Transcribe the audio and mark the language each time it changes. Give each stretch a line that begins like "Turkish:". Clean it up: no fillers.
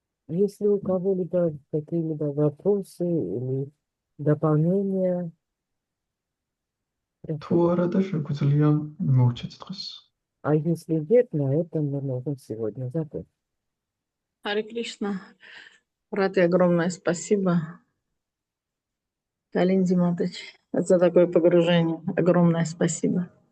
Russian: Если у кого-либо какие-либо вопросы или дополнения,
Georgian: თუ არა და შეგვიძლია მოვრჩეთ დღეს.
Russian: А если нет, на этом мы можем сегодня закончить. Харе Кришна. Рати, огромное спасибо. Калинди Матач, за такое погружение. Огромное спасибо.